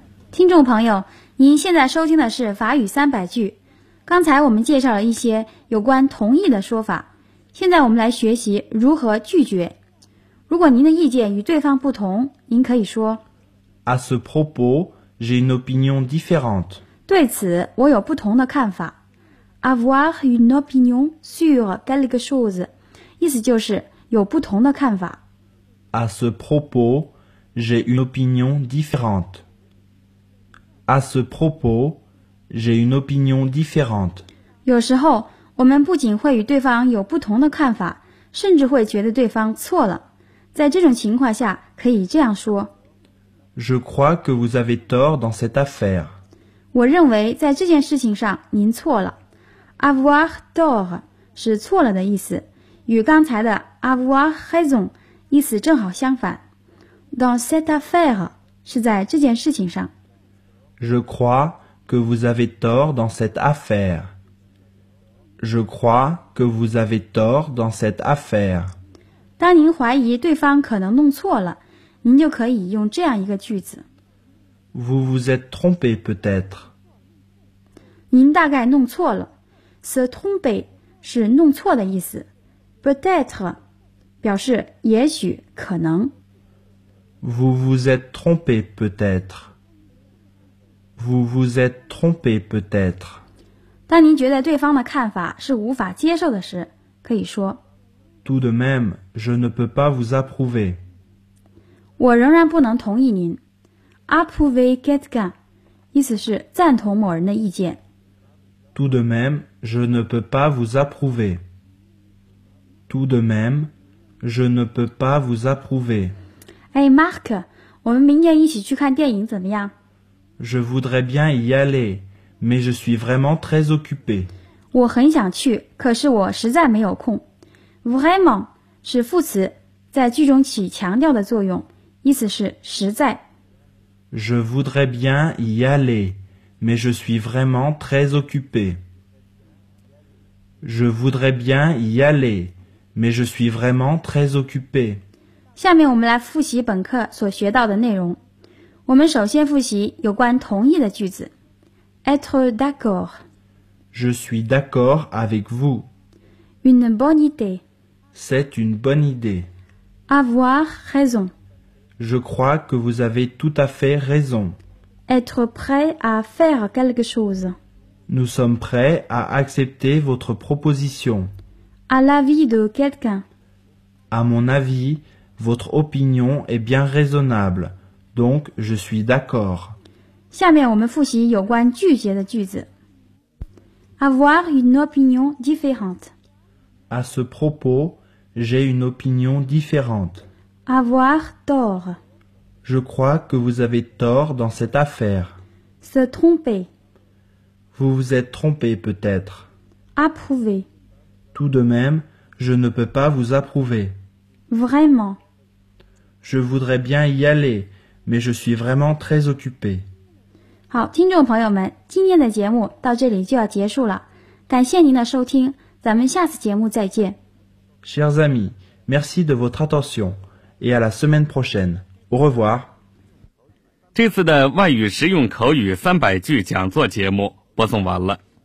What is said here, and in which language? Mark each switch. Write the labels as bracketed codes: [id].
[zh] 听众朋友，您现在收听的是法语三百句。刚才我们介绍了一些有关同意的说法，现在我们来学习如何拒绝。如果您的意见与对方不同，您可以说 [fr] À ce propos, j'ai une opinion différente. [zh] 对此，我有不同的看法。 [fr] Avoir une opinion sur quelque chose, [zh] 意思就是有不同的看法。 [fr] À ce propos, j'ai une opinion différente. À ce propos, j'ai une opinion différente. [zh] 有时候，我们不仅会与对方有不同的看法，甚至会觉得对方错了。在这种情况下，可以这样说。 [fr] Je crois que vous avez tort dans cette affaire. [zh] 我认为在这件事情上您错了。 [fr] Avoir tort [zh] 是错了的意思，与刚才的 [fr] avoir raison [zh] 意思正好相反。 [fr] Dans cette affaire [zh] 是在这件事情上。 [fr] Je crois que vous avez tort dans cette affaire. Je crois que vous avez tort dans cette affaire. [zh] 当您怀疑对方可能弄错了，您就可以用这样一个句子。 [fr] Vous vous êtes trompé peut-être. [zh] 您大概弄错了。 [fr] Se tromper [zh] 是弄错的意思。 [fr] Peut-être [zh] 表示也许可能。 [fr] Vous vous êtes trompé peut-être. Vous vous êtes trompé peut-être. [zh] 当您觉得对方的看法是无法接受的时，可以说 [fr] Tout de même, je ne peux pas vous approuver. [zh] 我仍然不能同意您。 [fr] Approuver quelqu'un, [zh] 意思是赞同某人的意见。 [fr] Tout de même, je ne peux pas vous approuver. Tout de même, je ne peux pas vous approuver. [zh] 哎 ,Marc, 我们明天一起去看电影怎么样？ [fr] Je voudrais bien y aller, mais je suis vraiment très occupé. [zh] 我很想去，可是我实在没有空。 [fr] Vraiment [zh] 是副词，在句中起强调的作用，意思是实在。 [fr] Je voudrais bien y aller, mais je suis vraiment très occupé. Je voudrais bien y aller, mais je suis vraiment très occupé. [zh] 下面我们来复习本课所学到的内容。我们首先复习有关同意的句子。 [fr] Être d'accord. Je suis d'accord avec vous. Une bonne idée. C'est une bonne idée. Avoir raison. Je crois que vous avez tout à fait raison. Être prêt à faire quelque chose. Nous sommes prêts à accepter votre proposition. À l'avis de quelqu'un. À mon avis, votre opinion est bien raisonnable. Donc, je suis d'accord. [zh] 下面我们复习有关拒绝的句子。 [fr] Avoir une opinion différente. À ce propos, j'ai une opinion différente. Avoir tort. Je crois que vous avez tort dans cette affaire. Se tromper. Vous vous êtes trompé peut-être. Approuver. Tout de même, je ne peux pas vous approuver. Vraiment. Je voudrais bien y aller, mais je suis vraiment très occupé. [zh] 好，听众朋友们，今天的节目到这里就要结束了。感谢您的收听，咱们下次节目再见。 [fr] Chers amis, merci de votre attention et à la semaine prochaine. Au revoir. [zh] 这次的外语实用口语三百句讲座节目播送完了。